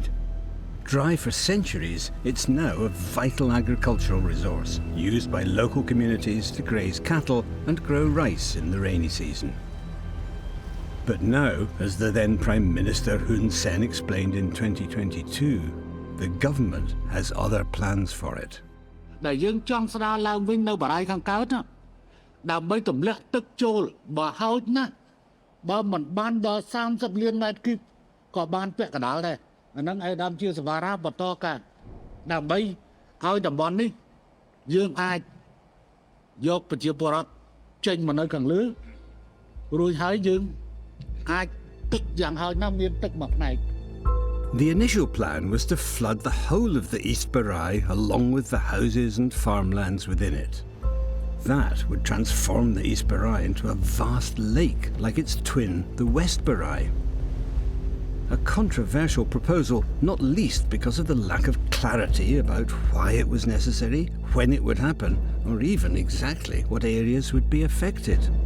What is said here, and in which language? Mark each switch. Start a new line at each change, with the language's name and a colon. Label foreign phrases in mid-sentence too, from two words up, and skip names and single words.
English: Dry for centuries, it's now a vital agricultural resource used by local communities to graze cattle and grow rice in the rainy season. But now, as the then Prime Minister Hun Sen explained in 2022, the government has other plans for it.
Khmer: ដែលយើងចង់ស្ដារឡើងវិញនៅបារាយខាងកើតដើម្បីទម្លាក់ទឹកចូលបើហោចណាស់បើមិនបានដល់30លានម៉ែត្រគូបក៏បានពាក់កណ្ដាលដែរអាហ្នឹងឯដើមជាសវ៉ារ៉ាបន្តកើតដើម្បីឲ្យតំបន់នេះយើងអាចយកប្រជាពលរដ្ឋចេញមកនៅខាងលើរួចហើយយើងអាចទឹកយ៉ាងហោចណាស់មានទឹកមួយផ្នែក
English: The initial plan was to flood the whole of the East Baray along with the houses and farmlands within it. That would transform the East Baray into a vast lake like its twin, the West Baray. A controversial proposal, not least because of the lack of clarity about why it was necessary, when it would happen, or even exactly what areas would be affected.